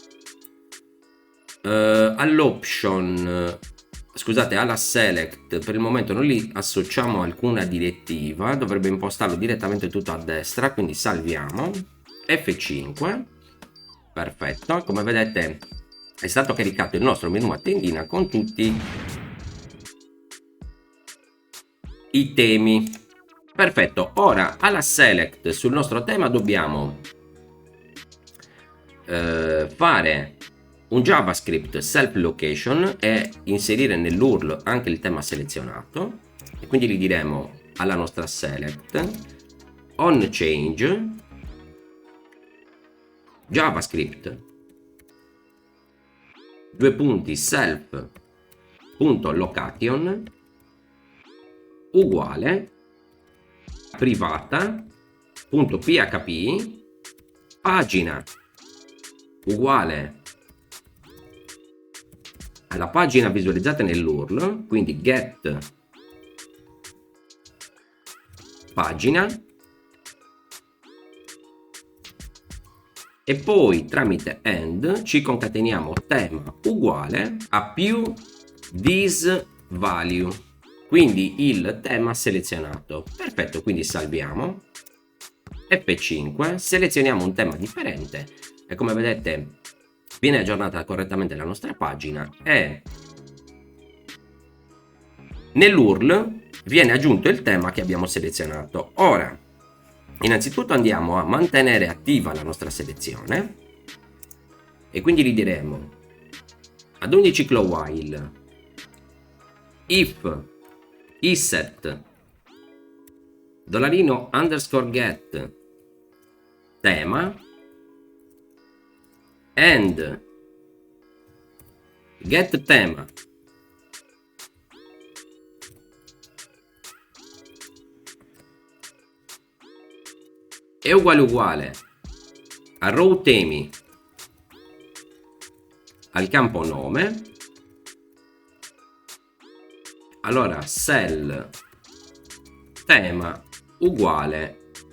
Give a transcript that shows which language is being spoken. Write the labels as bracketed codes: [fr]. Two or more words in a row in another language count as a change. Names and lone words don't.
[it] All'option, scusate, alla select per il momento non gli associamo alcuna direttiva, dovrebbe impostarlo direttamente tutto a destra, quindi salviamo F5, perfetto, come vedete è stato caricato il nostro menu a tendina con tutti i temi, perfetto. Ora alla select sul nostro tema dobbiamo fare un JavaScript [en] self location [it] e inserire nell'URL anche il tema selezionato e quindi gli diremo alla nostra select [en] on change [it] JavaScript self.location uguale privata.php pagina uguale alla pagina visualizzata nell'URL, quindi get pagina e poi tramite end ci concateniamo tema uguale a più [en] this value, [it] quindi il tema selezionato. Perfetto, quindi salviamo F5, selezioniamo un tema differente e come vedete viene aggiornata correttamente la nostra pagina e nell'URL viene aggiunto il tema che abbiamo selezionato. Ora, innanzitutto andiamo a mantenere attiva la nostra selezione e quindi gli diremo ad ogni ciclo while [en] if isset [it] $_get tema and get tema è uguale a row temi al campo nome, allora cell tema uguale